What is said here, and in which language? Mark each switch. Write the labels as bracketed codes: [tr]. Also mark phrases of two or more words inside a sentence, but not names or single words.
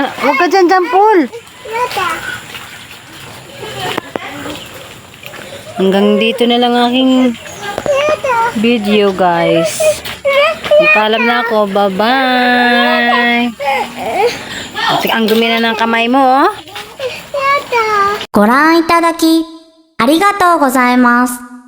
[tl] Huwag ka dyan, Jampol. Hanggang dito na lang aking video, guys. Paalam na ako. Bye-bye. Ang dumi na ng kamay mo, oh. [ja] ご覧いただき、ありがとうございます。